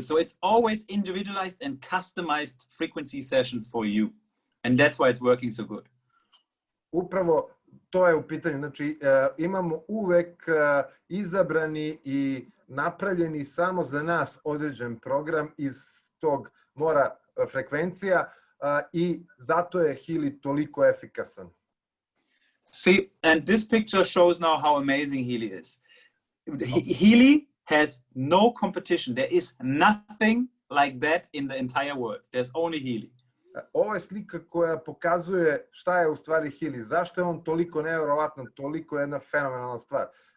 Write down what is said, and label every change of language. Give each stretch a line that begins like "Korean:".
English: So it's always individualized and customized frequency sessions for you. And that's why it's working so good.
Serbian: Upravo to je u pitanju. Znači, imamo uvek izabrani i napravljeni samo za nas određen program iz tog mora frekvencija i zato je Healy toliko efikasan.
English: See, and this picture shows now how amazing Healy is. Healy has no competition. There is nothing like that in the entire world. There's only Healy.
Serbian: Ovo je slika koja pokazuje šta je u stvari Healy. Zašto je on toliko nevjerovatno, toliko jedna fenomenalna stvar.